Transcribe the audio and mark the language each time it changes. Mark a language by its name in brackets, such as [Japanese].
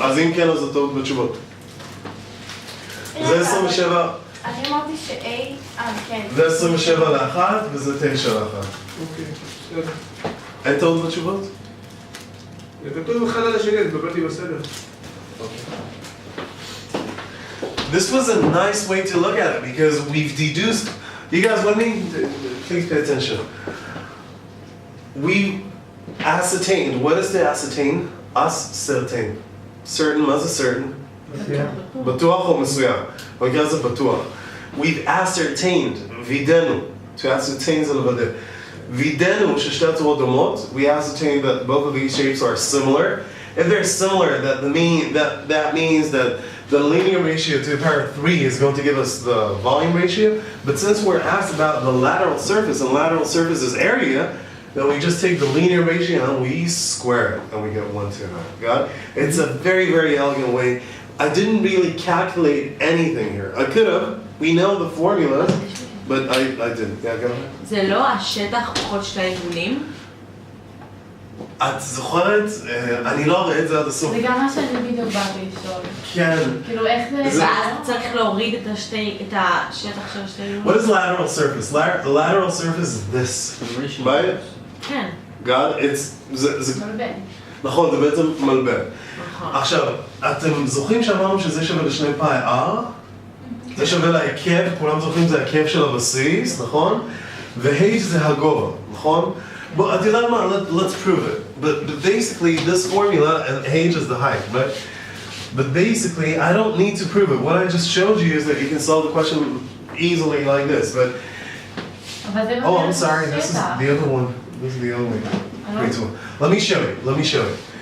[Hebrew] אז אם כן, אז זה טוב בתשובות. זה 27... אני אמרתי ש-A, כן. זה 27 ל-1 וזה 9 ל-1. אוקיי, בסדר. אין טעות בתשובות? זה כתוב אחד על השני, אז בבאתי בסדר. [English] This was a nice way to look at it because we've deduced. You guys with me? Please pay attention. We ascertained. What is to ascertain? Ascertain. [Hebrew] Certain, מה זה certain? בטוח או מסוים? במקרה זה בטוח. [English] We've ascertained, וידאנו. To ascertain [Hebrew] זה לוודא. וידאנו ששתי הצורות דומות. [English] We ascertained that both of these shapes are similar. If they're similar, that means that the linear ratio to the power of 3 is going to give us the volume ratio. But since we're asked about the lateral surface, and lateral surface is area, then we just take the linear ratio and we square it, and we get 1 to 9. Got it? It's a very, very elegant way. I didn't really calculate anything here. I could have. We know the formula, but I didn't. Yeah, go ahead. [Hebrew] זה לא השטח פחות שתי עיגולים? את זוכרת? אני לא אראה את זה עד הסוף. זה גם מה שאני בדיוק באתי לשאול. כן. כאילו איך זה... ואז צריך להוריד את השטח של שתי עיגולים? [English] What is lateral surface? The lateral surface is this, right? [Hebrew] כן. God, זה מלבן. נכון, זה בעצם מלבן. נכון. עכשיו, אתם זוכרים שאמרנו שזה שווה לשני פאי R? זה שווה להיקף, כולם זוכרים זה ההיקף של הבסיס, נכון? ו-H זה הגובה, נכון? [English] But [Hebrew] את יודעת מה? [English] Let's prove it. But basically, this formula, and H is the height, right? But basically, I don't need to prove it. What I just showed you is that you can solve the question easily like this. But oh, I'm sorry. This is the other one. This is the other one. Great one. Let me show you. Let me show you.